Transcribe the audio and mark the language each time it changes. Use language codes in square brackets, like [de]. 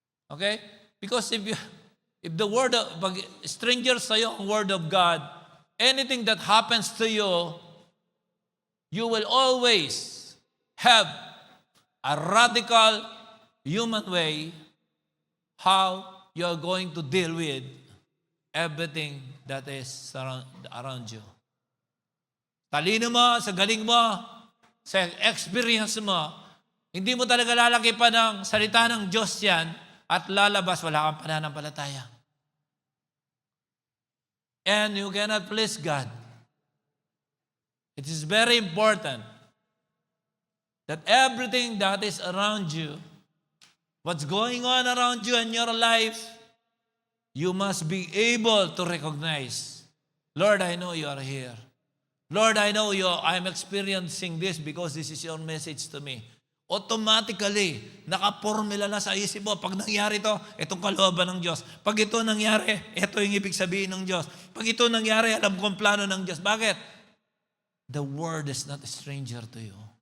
[en] Okay? Because if the word of, [tl] pag stranger sa'yo ang [en] word of God, anything that happens to you, you will always have a radical human way how you're going to deal with everything that is around you. [tl] Talino mo, sa galing mo, sa experience mo, hindi mo talaga lalaki pa ng salita ng Diyos yan at lalabas, wala kang pananampalataya. [en] And you cannot please God. It is very important that everything that is around you, what's going on around you in your life, you must be able to recognize, Lord, I know you are here. Lord, I know I'm experiencing this because this is your message to me. [tl] automatically, nakapormula na sa isip mo. Pag nangyari to, itong kalooban ng Diyos. Pag ito nangyari, ito yung ibig sabihin ng Diyos. Pag ito nangyari, alam ko ang plano ng Diyos. Bakit? [en] The word is not a stranger to you.